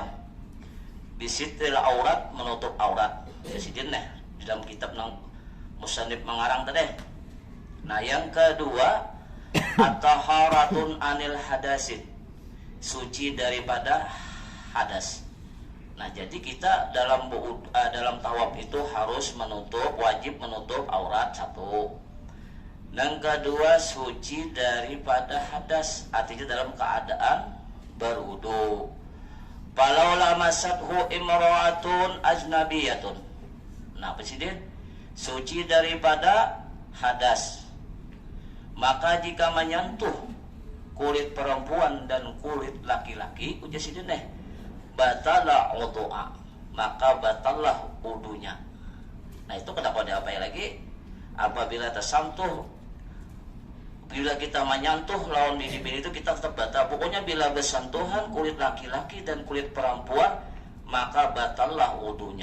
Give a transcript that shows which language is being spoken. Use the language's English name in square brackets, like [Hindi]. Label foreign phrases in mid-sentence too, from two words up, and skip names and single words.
[Arabic] بستر العورة, [Banjar] menutup aurat. Di sini di dalam kitab nang musannif mengarang tadi. Nah yang kedua, [Arabic] الطهارة عن الحدث, [Banjar] suci daripada hadas. Nah jadi kita dalam tawaf itu harus wajib menutup aurat satu. Yang kedua suci daripada hadas, artinya dalam keadaan berwudu. [Arabic] فلو لمسته امرأة أجنبية. [Banjar] Nah presiden suci daripada hadas. Maka jika menyentuh kulit perempuan dan kulit laki-laki, ujar sidin [Arabic] بطل الوضوء, [Banjar] maka batallah wudunya. Nah itu kenapa ada apa lagi? Apabila tersentuh, bila kita menyentuh lawan bini itu kita tetap batal. Pokoknya bila bersentuhan kulit laki-laki dan kulit perempuan, maka batallah wudunya.